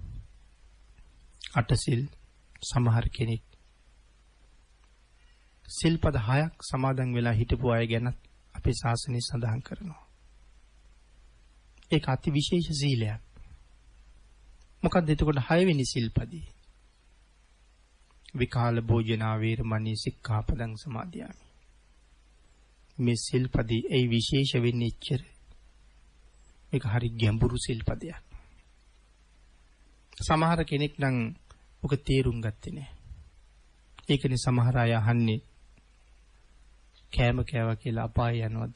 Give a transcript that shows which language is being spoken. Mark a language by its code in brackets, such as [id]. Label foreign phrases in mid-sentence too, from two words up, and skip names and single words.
[si] අටසිල් සමහර කෙනෙක් සිල්පද 6ක් සමාදන් වෙලා හිටපු අය ගැන අපේ ශාසනය සඳහන් කරනවා. ඒක අති විශේෂ සීලයක්. මොකක්ද එතකොට 6 වෙනි සිල්පදී? [pi] විකාල භෝජනා වේරමණී සික්ඛාපදං සමාදියාමි. [si] මේ සිල්පදී ඒ විශේෂ වෙන්නේ ඉච්චර. මේක හරි ගැඹුරු සිල්පදයක්. සමහර කෙනෙක් නම් ඔක තේරුම් ගත්තේ නැහැ. ඒකනේ සමහර අය අහන්නේ කෑම කෑවා කියලා අපාය යනවද?